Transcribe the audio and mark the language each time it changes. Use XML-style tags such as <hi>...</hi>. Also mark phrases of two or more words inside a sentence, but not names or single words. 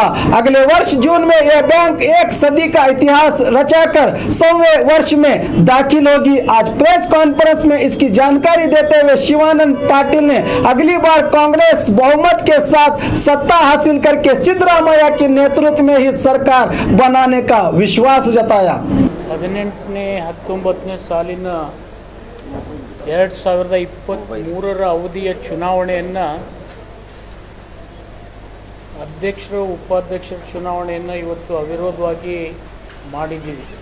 <hi>अगले वर्ष जून में यह बैंक एक सदी का इतिहास रचाकर 100वें वर्ष में दाखिल होगी। आज प्रेस कॉन्फ्रेंस में इसकी जानकारी देते हुए शिवानंद पाटिल ने अगली बार कांग्रेस बहुमत के साथ सत्ता हासिल करके सिद्धरामैया के नेतृत्व में ही सरकार बनाने का विश्वास जताया।</hi> <kn>18ನೇ 19ನೇ ಸಾಲಿನ 2023ರ ಅವಧಿಯ ಚುನಾವಣೆಯನ್ನು ಅಧ್ಯಕ್ಷರು ಉಪಾಧ್ಯಕ್ಷರ ಚುನಾವಣೆಯನ್ನು ಇವತ್ತು ಅವಿರೋಧವಾಗಿ ಮಾಡಿದ್ದೀವಿ।</kn>